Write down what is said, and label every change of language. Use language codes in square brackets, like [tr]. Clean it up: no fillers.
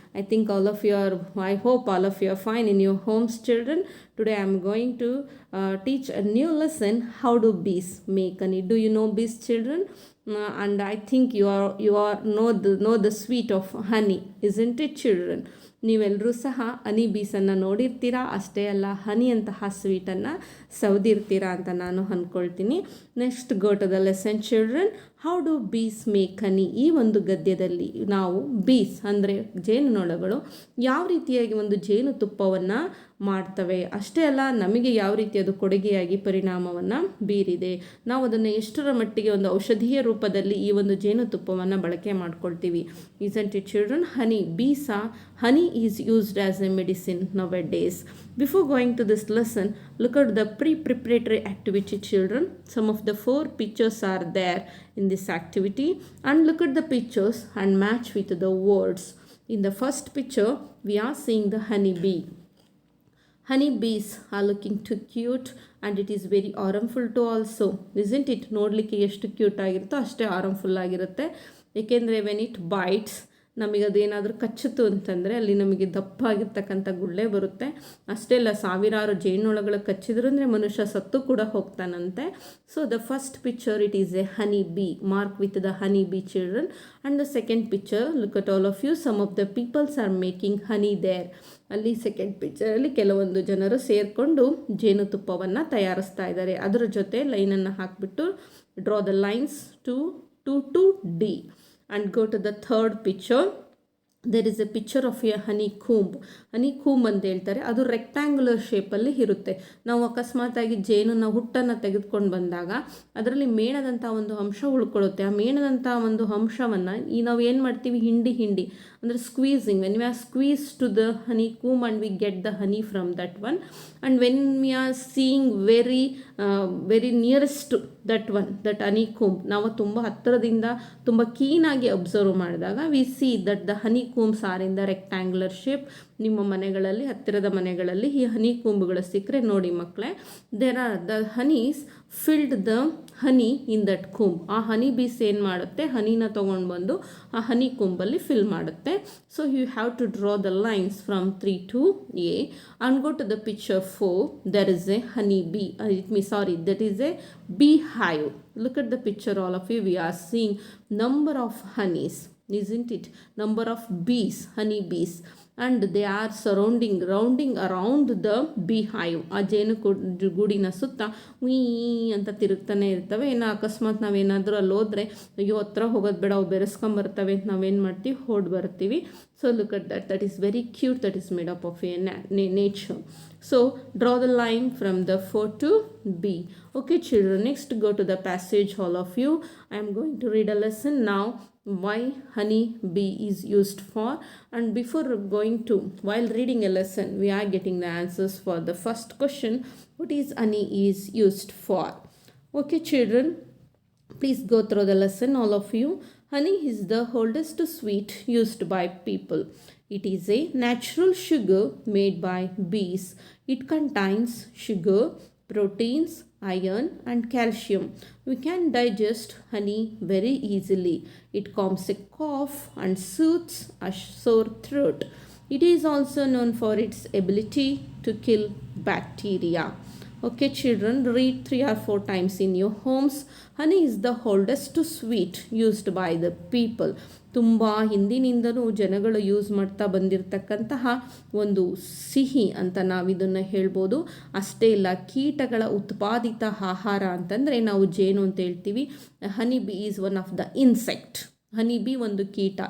[en] I hope all of you are fine in your homes children. Today I am going to teach a new lesson, how do bees make honey. Do you know bees children? And I think know the sweet of honey, isn't it children? [kn] ನೀವೆಲ್ಲರೂ ಸಹ ಹನಿ ಬೀಸನ್ನು ನೋಡಿರ್ತೀರಾ, ಅಷ್ಟೇ ಅಲ್ಲ ಹನಿಯಂತಹ ಸ್ವೀಟನ್ನು ಸೌದಿರ್ತೀರಾ ಅಂತ ನಾನು ಅಂದ್ಕೊಳ್ತೀನಿ. [en] Next go to the lesson children, how do bees make honey. [kn] ಈ ಒಂದು ಗದ್ಯದಲ್ಲಿ ನಾವು ಬೀಸ್ ಅಂದರೆ ಜೇನುನೊಣಗಳು ಯಾವ ರೀತಿಯಾಗಿ ಒಂದು ಜೇನುತುಪ್ಪವನ್ನು ಮಾಡ್ತವೆ, ಅಷ್ಟೇ ಅಲ್ಲ ನಮಗೆ ಯಾವ ರೀತಿ ಅದು ಕೊಡುಗೆಯಾಗಿ ಪರಿಣಾಮವನ್ನು ಬೀರಿದೆ, ನಾವು ಅದನ್ನು ಎಷ್ಟರ ಮಟ್ಟಿಗೆ ಒಂದು ಔಷಧೀಯ ರೂಪದಲ್ಲಿ ಈ ಒಂದು ಜೇನುತುಪ್ಪವನ್ನು ಬಳಕೆ ಮಾಡ್ಕೊಳ್ತೀವಿ. [en] isn't it children? Honey is used as a medicine nowadays. Before going to this lesson, look at the pre-preparatory activity children. Some of the 4 pictures are there in this activity, and look at the pictures and match with the words. In the first picture we are seeing the honey bee. Honey bees are looking too cute and it is very harmful too also, isn't it? [kn] ನೋಡಲಿಕ್ಕೆ ಎಷ್ಟು cute ಆಗಿರುತ್ತೋ ಅಷ್ಟೇ harmful ಆಗಿರುತ್ತೆ. ಏಕೆಂದರೆ [en] when it bites, [kn] ನಮಗೆ ಅದೇನಾದರೂ ಕಚ್ಚಿತು ಅಂತಂದರೆ ಅಲ್ಲಿ ನಮಗೆ ದಪ್ಪ ಆಗಿರ್ತಕ್ಕಂಥ ಗುಳ್ಳೆ ಬರುತ್ತೆ. ಅಷ್ಟೇ ಅಲ್ಲ, ಸಾವಿರಾರು ಜೇನುನೊಣಗಳು ಕಚ್ಚಿದ್ರು ಅಂದರೆ ಮನುಷ್ಯ ಸತ್ತು ಕೂಡ ಹೋಗ್ತಾನಂತೆ. [en] So the first picture, it is a honey bee, mark with the honey bee children. And the second picture, look at all of you, some of the peoples are making honey there. [kn] ಅಲ್ಲಿ second ಪಿಕ್ಚರಲ್ಲಿ ಕೆಲವೊಂದು ಜನರು ಸೇರಿಕೊಂಡು ಜೇನುತುಪ್ಪವನ್ನು ತಯಾರಿಸ್ತಾ ಇದ್ದಾರೆ. ಅದರ ಜೊತೆ ಲೈನನ್ನು ಹಾಕಿಬಿಟ್ಟು [en] Draw the lines to D. And go to the third picture. There is a picture of a honeycomb. [kn] honeycomb ಅಂತ ಹೇಳ್ತಾರೆ. ಅದು ರೆಕ್ಟ್ಯಾಂಗ್ಯುಲರ್ ಶೇಪಲ್ಲಿ ಇರುತ್ತೆ. ನಾವು ಅಕಸ್ಮಾತಾಗಿ ಜೇನುನ ಹುಟ್ಟನ್ನು ತೆಗೆದುಕೊಂಡು ಬಂದಾಗ ಅದರಲ್ಲಿ ಮೇಣದಂಥ ಒಂದು ಅಂಶ ಉಳ್ಕೊಳ್ಳುತ್ತೆ. ಆ ಮೇಣದಂಥ ಒಂದು ಅಂಶವನ್ನು ನಾವು ಏನು ಮಾಡ್ತೀವಿ, ಹಿಂಡಿ ಅಂದರೆ squeezing. [en] when we are squeeze to the honeycomb and we get the honey from that one, and when we are seeing very nearest to that honeycomb, [kn] ನಾವು ತುಂಬ ಹತ್ತಿರದಿಂದ ತುಂಬ ಕೀನಾಗಿ ಅಬ್ಸರ್ವ್ ಮಾಡಿದಾಗ [en] we see that the honeycombs are in the rectangular shape. [kn] ನಿಮ್ಮ ಮನೆಗಳಲ್ಲಿ, ಹತ್ತಿರದ ಮನೆಗಳಲ್ಲಿ ಈ ಹನಿ ಕೂಂಬುಗಳು ಸಿಕ್ಕರೆ ನೋಡಿ ಮಕ್ಕಳೇ, [en] There are the honeys filled the honey in that comb. [kn] ಆ ಹನಿ ಬೀಸ್ ಏನು ಮಾಡುತ್ತೆ, ಹನಿನ ತೊಗೊಂಡು ಬಂದು ಆ ಹನಿ ಕೂಂಬಲ್ಲಿ ಫಿಲ್ ಮಾಡುತ್ತೆ. [en] So you have to draw the lines from 3 to A and go to the picture 4. There is a honey bee. That is a beehive. Look at the picture all of you. We are seeing number of honeys, isn't it? Number of bees, honey bees, and they are rounding around the beehive. [kn] ಆ ಜೇನು ಗೂಡಿನ ಸುತ್ತ we ಅಂತ ತಿರುಗ್ತಾನೆ ಇರ್ತವೆ. ಇನ್ನು ಅಕಸ್ಮಾತ್ ನಾವೇನಾದರೂ ಅಲ್ಲಿ ಹೋದರೆ ಅಯ್ಯೋ ಹತ್ರ ಹೋಗೋದು ಬೇಡ, ಅವು ಬೆರೆಸ್ಕೊಂಬರ್ತವೆ ಅಂತ ನಾವೇನು ಮಾಡ್ತೀವಿ, ಹೊಡ್ ಬರ್ತೀವಿ. [en] So look at that is very cute. That is made up of a nature. So draw the line from the 4 to B. Okay children, next go to the passage all of you. I am going to read a lesson now, why honey bee is used for. And while reading a lesson, we are getting the answers for the first question, what is honey is used for. Okay children, please go through the lesson all of you. Honey is the oldest sweet used by people. It is a natural sugar made by bees. It contains sugar, proteins, iron and calcium. We can digest honey very easily. It calms a cough and soothes a sore throat. It is also known for its ability to kill bacteria. Okay children, read 3 or 4 times in your homes. Honey is the oldest sweet used by the people. [kn] ತುಂಬ ಹಿಂದಿನಿಂದಲೂ ಜನಗಳು use ಮಾಡ್ತಾ ಬಂದಿರತಕ್ಕಂತಹ ಒಂದು ಸಿಹಿ ಅಂತ ನಾವಿದನ್ನು ಹೇಳ್ಬೋದು. ಅಷ್ಟೇ ಇಲ್ಲ, ಕೀಟಗಳ ಉತ್ಪಾದಿತ ಆಹಾರ ಅಂತಂದರೆ ನಾವು ಜೇನು ಅಂತ ಹೇಳ್ತೀವಿ. [en] Honey bee is one of the insect. [kn] Honey bee ಒಂದು ಕೀಟ.